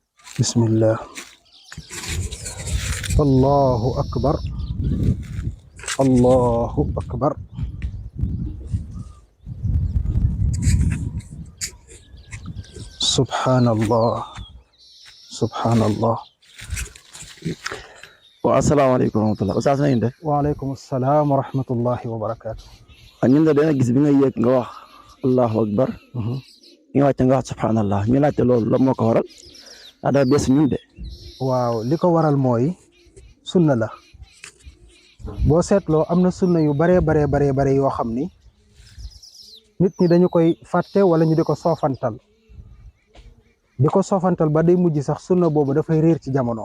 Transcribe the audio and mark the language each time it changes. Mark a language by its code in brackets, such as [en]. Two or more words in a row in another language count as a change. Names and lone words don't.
[ar] بسم الله. الله أكبر. الله أكبر. سبحان الله. سبحان الله. السلام عليكم ورحمة الله [wo] Oustaz na ngeen def. [ar] وعليكم السلام ورحمة الله وبركاته. [wo] ñun de dana gis bi nga yéeg nga wax [ar] الله أكبر. [wo] nga wàcc nga wax subhanallah ñu laajte loolu la moo ko waral daa dafa bees ñun de. waaw li ko waral mooy sunna la boo seetloo am na sunna yu bare yoo xam ni nit ñi dañu koy fàtte wala ñu di ko soofantal ba day mujj sax sunna boobu dafay réer ci jamono.